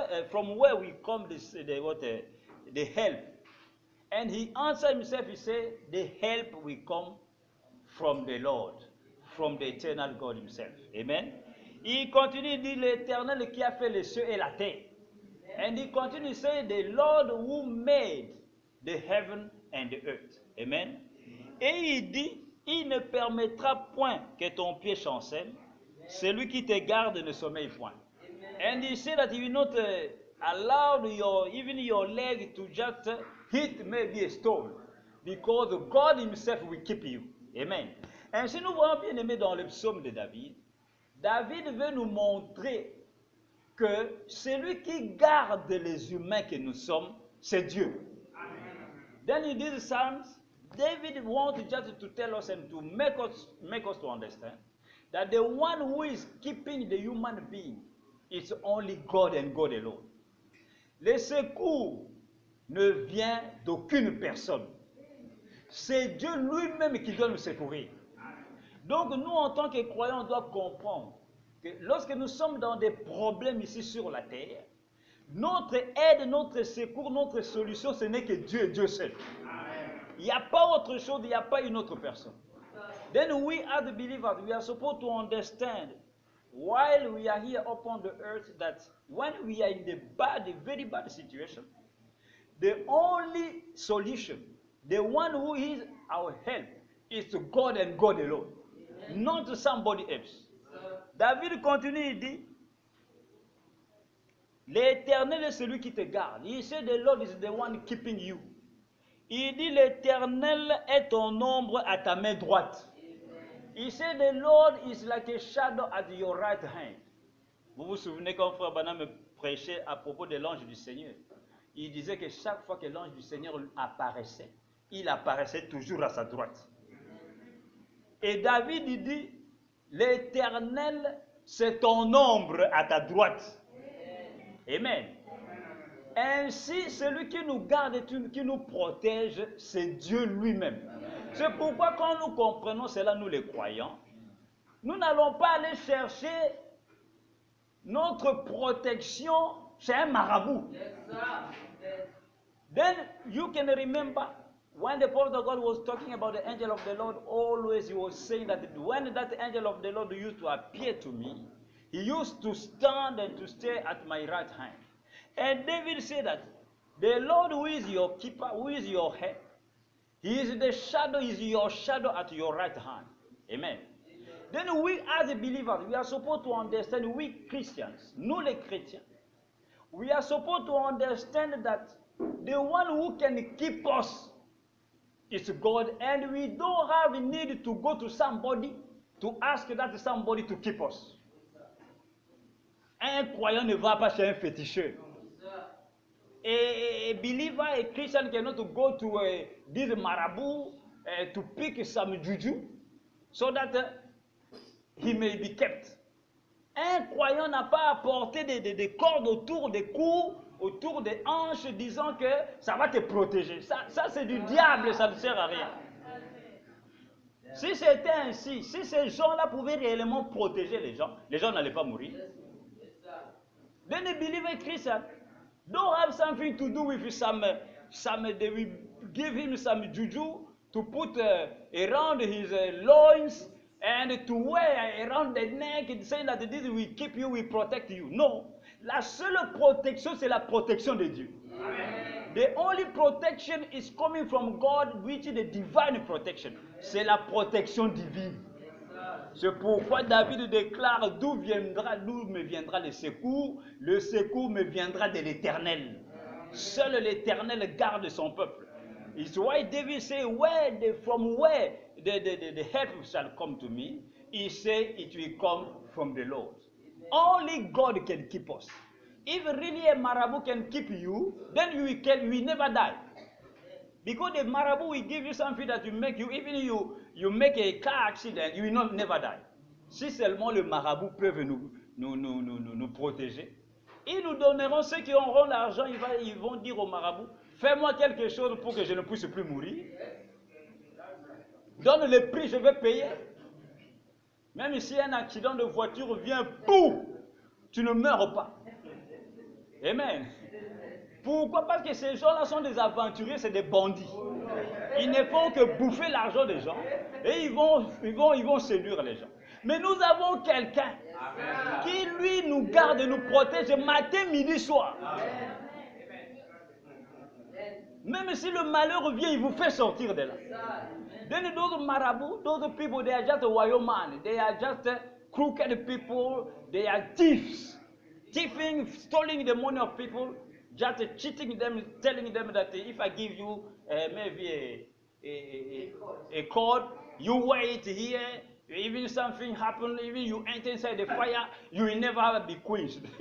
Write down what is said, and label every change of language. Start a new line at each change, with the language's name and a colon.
English: From where we come the help? And he answered himself, he said, the help will come from the Lord, from the eternal God himself. Amen.
French: Il continue, dit l'Éternel qui a fait les cieux et la terre.
English: And he continue to say, the Lord who made the heaven and the earth. Amen.
French: Et il dit, il ne permettra point que ton pied chancelle. Celui qui te garde ne sommeille point.
English: And he said that he will not allow even your leg to just hit maybe a stone. Because God himself will keep you. Amen.
French: Ainsi nous voyons bien aimé dans le psaume de David. David veut nous montrer que celui qui garde les humains que nous sommes, c'est Dieu.
English: Then in these Psalms, David wants just to tell us and to make us to understand that the one who is keeping the human being is only God and God alone.
French: Le secours ne vient d'aucune personne. C'est Dieu lui-même qui doit nous secourir. Donc nous, en tant que croyants, on doit comprendre que lorsque nous sommes dans des problèmes ici sur la terre, notre aide, notre secours, notre solution, ce n'est que Dieu et Dieu seul. Il n'y a pas autre chose, il n'y a pas une autre personne.
English: Then we as the believers, we are supposed to understand while we are here upon the earth that when we are in the very bad situation, the only solution, the one who is our help, is to God and God alone, not to somebody else.
French: David continue, il dit, l'Éternel est celui qui te garde.
English: He said the Lord is the one keeping you.
French: Il dit l'Éternel est ton ombre à ta main droite.
English: He said the Lord is like a shadow at your right hand.
French: Vous vous souvenez quand Frère Branham prêchait à propos de l'ange du Seigneur. Il disait que chaque fois que l'ange du Seigneur apparaissait, il apparaissait toujours à sa droite. Et David il dit, l'Éternel c'est ton ombre à ta droite. Amen. Ainsi, celui qui nous garde et qui nous protège, c'est Dieu lui-même. C'est pourquoi quand nous comprenons cela, nous les croyants, nous n'allons pas aller chercher notre protection chez un marabout.
English: Then you can remember when the prophet of God was talking about the angel of the Lord, always he was saying that when that angel of the Lord used to appear to me, he used to stand and to stay at my right hand. And David said that the Lord who is your keeper, who is your head, he is the shadow, is your shadow at your right hand. Amen. Then we as believers, we are supposed to understand, we Christians,
French: nous les chrétiens,
English: we are supposed to understand that the one who can keep us is God, and we don't have a need to go to somebody to ask that somebody to keep us.
French: Un croyant ne va pas chez un féticheur.
English: A believer, a Christian cannot go to this marabout to pick some juju so that he may be kept.
French: Un croyant n'a pas apporté des cordes autour des cous, autour des hanches, disant que ça va te protéger. Ça c'est du diable, ça ne sert à rien. Si c'était ainsi, si ces gens-là pouvaient réellement protéger les gens n'allaient pas mourir.
English: Then a believer Christian don't have something to do with some they will give him some juju to put around his loins and to wear around the neck and saying that this will keep you, will protect you. No.
French: La seule protection, c'est la protection de Dieu. Amen.
English: The only protection is coming from God, which is the divine protection.
French: C'est la protection divine. C'est pourquoi David déclare d'où me viendra le secours me viendra de l'Éternel. Seul l'Éternel garde son peuple.
English: It's why David say from where the help shall come to me, he said it will come from the Lord. Only God can keep us. If really a marabout can keep you, then you will never die. Because the marabout will give you something that will make you, even you make a car accident, you will not never die.
French: Si seulement le marabout peut nous protéger, ils nous donneront, ceux qui auront l'argent, ils vont dire au marabout, fais-moi quelque chose pour que je ne puisse plus mourir. Donne le prix, je vais payer. Même si un accident de voiture vient, boum, tu ne meurs pas. Amen. Pourquoi? Parce que ces gens-là sont des aventuriers, c'est des bandits. Ils ne font que bouffer l'argent des gens et ils vont séduire les gens. Mais nous avons quelqu'un qui, lui, nous garde et nous protège matin, midi, soir. Même si le malheur vient, il vous fait sortir de là.
English: Then those marabouts, those people, they are just wayo man. They are just crooked people. They are thieves. Thieving, stealing the money of people, just cheating them, telling them that if I give you maybe a code, you wait here, even something happen, even you enter inside the fire, you will never be quenched.